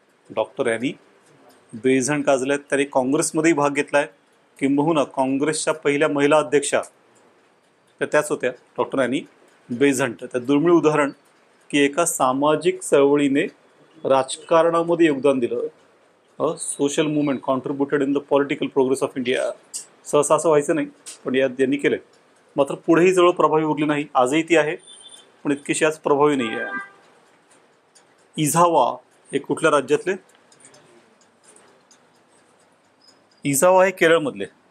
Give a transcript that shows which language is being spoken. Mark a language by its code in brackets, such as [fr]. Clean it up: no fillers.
[mr] Doctor Annie Besant गाजलेत. त्यांनी काँग्रेसमध्येही भाग घेतला आहे. किंबहुना काँग्रेसच्या पहिल्या महिला अध्यक्षा त्या त्याच होत्या, डॉक्टर ॲनी बेझंट. त्या दुर्मिळ उदाहरण की एका सामाजिक चळवळीने राजकारणामध्ये योगदान दिलं. [en] Social movement contributed in the political progress of India. [mr] सहसा असं व्हायचं नाही, पण यात यांनी केलं. मात्र पुढेही जवळ प्रभावी उरली नाही. आजही ती आहे, पण इतकीशी आज प्रभावी नाही आहे. इझावा हे कुठल्या राज्यातले? इझावा हे केरळमधले.